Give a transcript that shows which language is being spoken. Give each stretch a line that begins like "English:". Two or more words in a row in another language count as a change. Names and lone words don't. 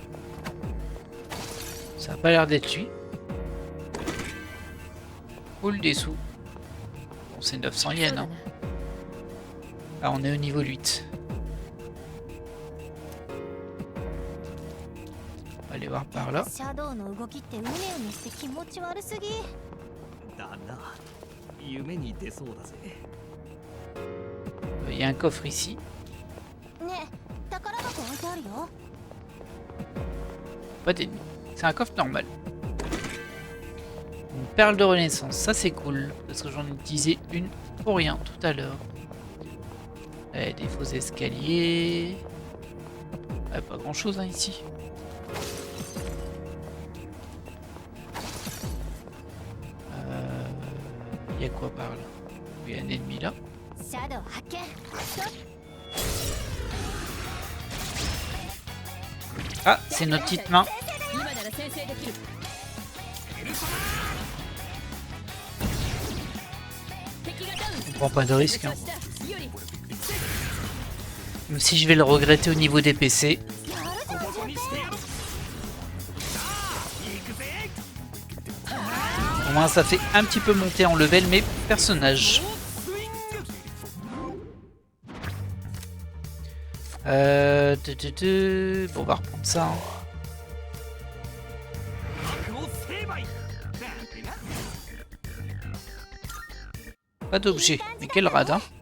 French: Ça a pas l'air d'être lui. Cool des sous. Bon, c'est 900 yens, hein. Ah, on est au niveau 8. On va aller voir par là.
Japanese: シャドウの動きってうねうねして気持ち悪すぎだな夢に出そうだぜ
French: Il y a un coffre ici.
Japanese: ねえ宝箱置いてあるよ
French: Pas d'ennemis. C'est un coffre normal. Une perle de renaissance, ça c'est cool. Parce que j'en ai utilisé une pour rien tout à l'heure. Des faux escaliers. Pas grand chose hein, ici. Il y a quoi par là? Il y a un ennemi là.
Japanese: シャドウ発見ストップ
French: Ah, c'est notre petite main.
Japanese: 今なら先制できる敵がダウン
French: On prend pas de risque. Hein.
Japanese: 調子だより
French: Même si je vais le regretter au niveau des PC.
Japanese: やるぞここにしてやるさあ行くぜ
French: Au moins ça fait un petit peu monter en level mes personnages. Bon, on va reprendre ça. Hein. Pas d'objet, mais quel radin.